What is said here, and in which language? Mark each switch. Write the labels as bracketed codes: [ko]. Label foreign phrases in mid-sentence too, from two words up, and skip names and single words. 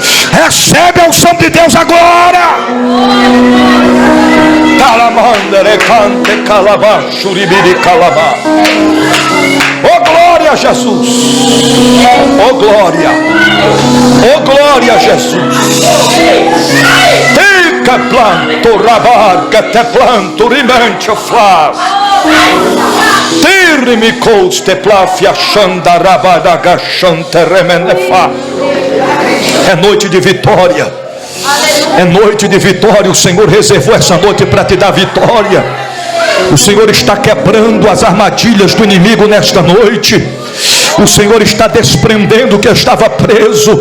[pt] Recebe a unção de Deus agora. Oh glória a Jesus, oh glória, oh glória a Jesus. Tica planto rabarca te planto rimante flas. Tirmi coste plafia chanda rabada gachante remenefa. É noite de vitória. É noite de vitória. O Senhor reservou essa noite para te dar vitória. O Senhor está quebrando as armadilhas do inimigo nesta noite. O Senhor está desprendendo o que estava preso.